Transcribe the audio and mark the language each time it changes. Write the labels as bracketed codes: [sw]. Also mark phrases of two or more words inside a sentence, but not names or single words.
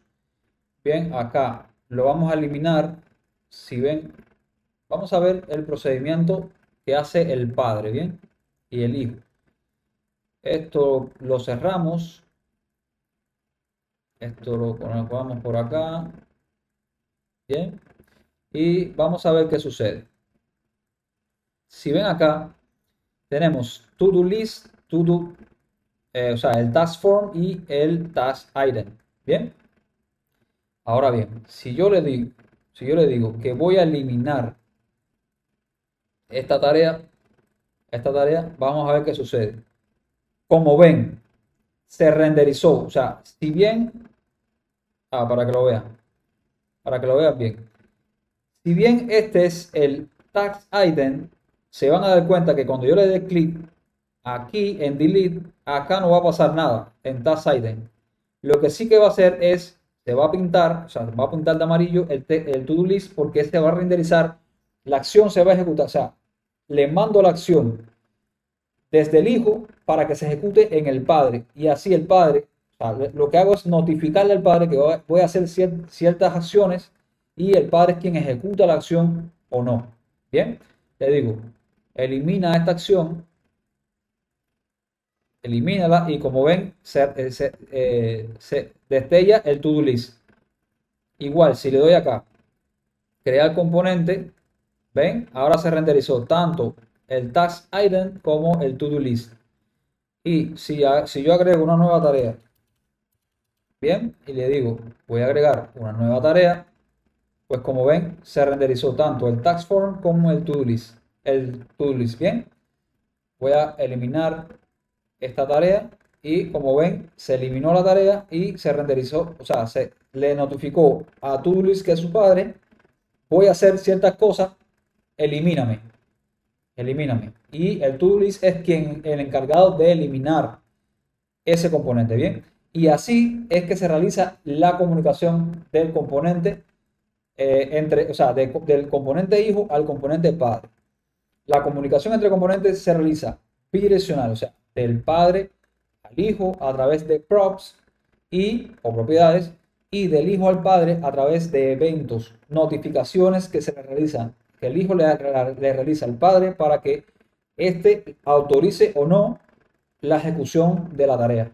[es] Bien, acá lo vamos a eliminar. Si ven, vamos a ver el procedimiento que hace el padre, bien, y el hijo. Esto lo cerramos. Esto lo colocamos por acá. Bien, y vamos a ver qué sucede. Si ven acá, tenemos [en] to do list, to do, [es] o sea, el [en] task form [es] y el [en] task item. [es] Bien. Ahora bien, si yo le digo que voy a eliminar esta tarea, vamos a ver qué sucede. Como ven, se renderizó. O sea, si bien, para que lo vean bien. Si bien este es el [en] task item, [es] se van a dar cuenta que cuando yo le dé clic aquí en delete, acá no va a pasar nada en [en] task item. [es] Lo que sí que va a hacer es, se va a pintar, o sea, va a pintar de amarillo el [en] to-do list [es] porque este va a renderizar, la acción se va a ejecutar, o sea, le mando la acción desde el hijo para que se ejecute en el padre y así el padre, o sea, lo que hago es notificarle al padre que voy a hacer ciertas acciones y el padre es quien ejecuta la acción o no. Bien, le digo, elimina esta acción, elimínala y como ven se destella el [en] to-do list. [es] Igual, si le doy acá, crear componente, ven, ahora se renderizó tanto el [en] task item [es] como el [en] to-do list. [es] Y si yo agrego una nueva tarea, bien, y le digo, voy a agregar una nueva tarea, pues como ven, se renderizó tanto el [en] task form [es] como el [en] to-do list. El to-do list, [es] bien. Voy a eliminar esta tarea y como ven, se eliminó la tarea y se renderizó, o sea, se le notificó a [en] to-do list [es] que es su padre, voy a hacer ciertas cosas, elimíname, elimíname. Y el [en] to-do list [es] es quien el encargado de eliminar ese componente, bien. Y así es que se realiza la comunicación del componente o sea, del componente hijo al componente padre. La comunicación entre componentes se realiza bidireccional, o sea, del padre al hijo a través de props o propiedades, y del hijo al padre a través de eventos, notificaciones que se le realizan, que el hijo le realiza al padre para que éste autorice o no la ejecución de la tarea.